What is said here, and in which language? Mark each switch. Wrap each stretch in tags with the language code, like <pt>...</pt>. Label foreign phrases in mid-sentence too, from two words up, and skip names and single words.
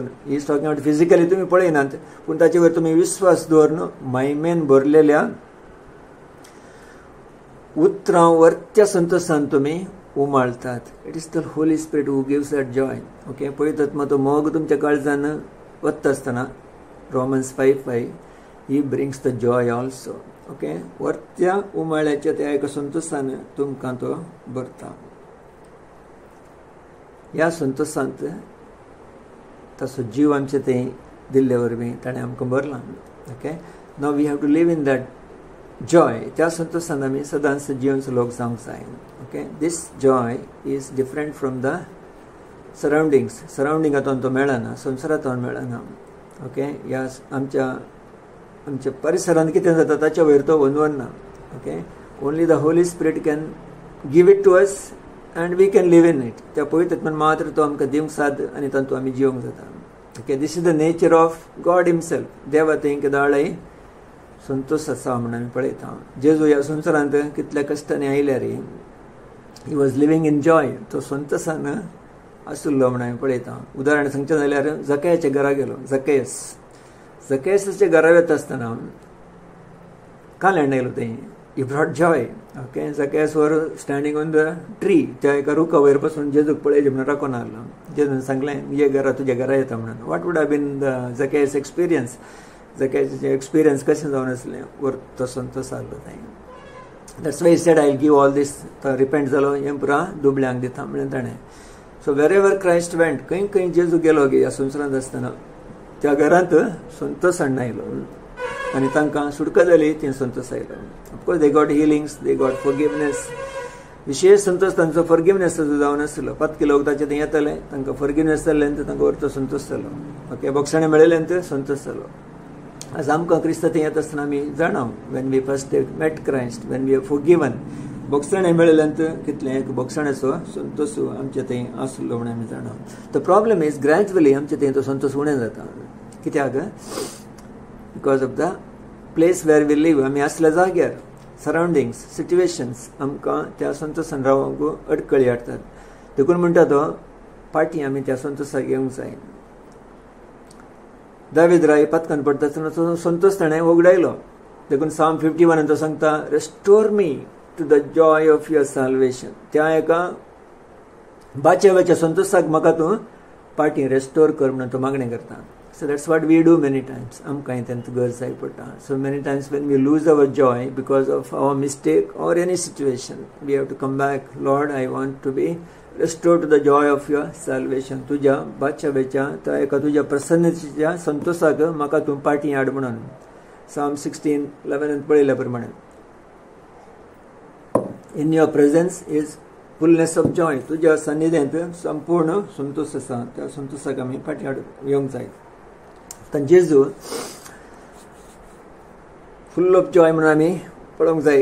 <en>he is talking about physically</en> <kok>तुमी पळयनात पूण ताचे वयर तुमी विस्वास दवरून महिमेन भरलेल्या उतरावर्त्य संतोशान तुमी उमाळतात.</kok> <en>it is the Holy Spirit who gives that joy.</en> <kok>ओके, पळयतात मग तो मोग तुमच्या काळजान वता आसतना Romans 5:5</kok> <en>he brings the joy also.</en> <kok>ओके, वर्त्या उमाळ्याच्या त्या एका संतोशान तुमकां तो भरता. ह्या संतोशांत ताचो जीव आमचे थंय दिल्ले वरवीं ताणें आमकां भरला.</kok> <en>okay, now we have to live in that joy.</en> <kok>त्या संतोशान आमी सदांच जिवन लोक जावंक जाय.</kok> <en>okay, this joy is different from the surroundings.</en> <kok>सरावंडिंगांतून तो मेळना, संवसारांतून मेळना. ओके, ह्या आमच्या परिसरांत कितें जाता ताच्या वयर तो वनवना.</kok> <en>okay, only the Holy Spirit can give it to us and we can live in it.</en> <kok>त्या पवित्र मात्र तो आमकां दिवंक साद आनी तातूंत आमी जिवंक जाता.</kok> <en>okay, this is the nature of God himself.</en> <kok>देवा थंय केदाळय संतोष आसा म्हणून आमी पळयता. जेजू ह्या संवसारांत कितल्या कश्टांनी आयल्यार</kok> <en>he was living in joy.</en> <kok>तो संतोशान आशिल्लो म्हणून आमी पळयता. उदाहरण सांगचें जाल्यार जकयाच्या घरा गेलो. जकयासाच्या घरा वता आसतना काल्याण आयलो थंय.</kok> <en>he brought joy.</en> <kok>ओके, जकयास</kok> <en>were standing on the tree.</en> <kok>त्या एका रुखा वयर पासून जेजूक पळयलें म्हणून राखून आसलो. जेजून सांगलें ये घरा तुज्या घरा येता म्हणून.</kok> <en>what would have been the Zacchaeus experience.</en> <kok>जकयाचें एक्सपिरियन्स कशें जावन आसलें वर तो संतोश आसलो थंय.</kok> <en>that's why he said I will give all this.</en> <kok>तो रिपेंट जालो हें पुरा दुबळ्यांक दिता म्हणून ताणें</kok> <en>so wherever Christ went,</en> <kok>खंय खंय जेजू गेलो गे ह्या संवसारांत आसतना त्या घरांत संतोश हाडून आयलो आनी तांकां सुटका जाली, ती संतोश आयलो.</kok> <en>of course they got healings, they got forgiveness.</en> <kok>विशेष संतोष तांचो फॉरगिवनेस जावन आसलो. पातकी लोक ताचे थंय येताले, तांकां फॉरगिवनेस जाल्ल्यान तांकां व्हरतो संतोश जालो. ओके, बोक्षाणें मेळयल्यान संतोष जालो. आज आमकां क्रिस्तांत येत आसतना आमी जाणाव</kok> <en>when we first met Christ, when we are forgiven,</en> <kok>बोक्षाणें मेळयल्यान कितलें एक बोक्षाणेचो संतोष आमचे थंय आसलो म्हणून आमी जाणाव.</kok> <en>the problem is gradually</en> <kok>आमचे थंय तो संतोष उणें जाता. कित्याक?</kok> <en>because of the place where we live.</en> <kok>आमी आसल्या जाग्यार</kok> <en>surroundings, situations</en> <kok>आमकां त्या संतोशान रावंक अडकळी हाडटात. देखून म्हणटा तो पाटी आमी त्या संतोशाक येवंक जाय. दावीद राय पत्कान पडटा आसतना संतोष ताणें वगडायलो. देखून साम 51 तो सांगता,</kok> <en>restore me to the joy of your salvation.</en> <kok>त्या एका बाच्या संतोशाक म्हाका तूं पाटी रेस्टोर कर म्हणून तो मागणें करता.</kok> <en>So that's what we do many times.</en> <kok>आमकां तेंत गरज जाय पडटा.</kok> <en>So many times when we lose our joy because of our mistake or any situation, we have to come back. Lord, I want to be restored to the joy of your salvation.</en> <kok>तुज्या बाच्या त्या एका तुज्या प्रसन्नतेच्या संतोषाक म्हाका तूं पाटी हाड म्हणून. Psalm 16:11 पळयल्या प्रमाणे,</kok> <en>In your presence is fullness of joy.</en> <kok>तुज्या सान्निध्यांत संपूर्ण संतोष आसा. त्या संतोषाक आमी पाटी हाडूंक येवंक जाय. जेजू</kok> <en>full of joy</en> <kok>म्हणून आमी पळोवंक जाय.</kok>